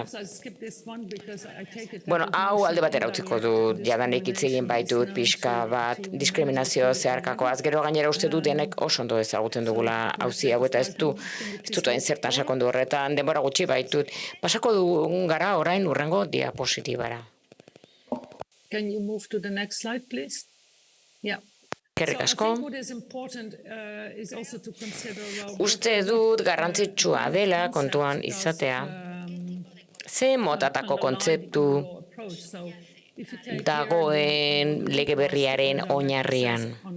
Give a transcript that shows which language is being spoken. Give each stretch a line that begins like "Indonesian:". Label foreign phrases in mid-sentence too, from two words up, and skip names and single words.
Basque: Bueno, hau alde batera utziko du, jadanik hitz egin baitut pixka bat diskriminazio zeharkakoaz. Gero gainera uste dut denek oso ondo ezagutzen dugula auzi hau, eta ez dut hain zertan sakondu horretan, denbora gutxi baitut. Pasako dugun gara orain urrengo diapositibara.
English: Can you move to the next slide, please? Yeah.
Basque: Eskerrik asko. Uste dut garrantzitsua dela kontuan izatea, ze motatako kontzeptu dagoen lege berriaren oinarrian.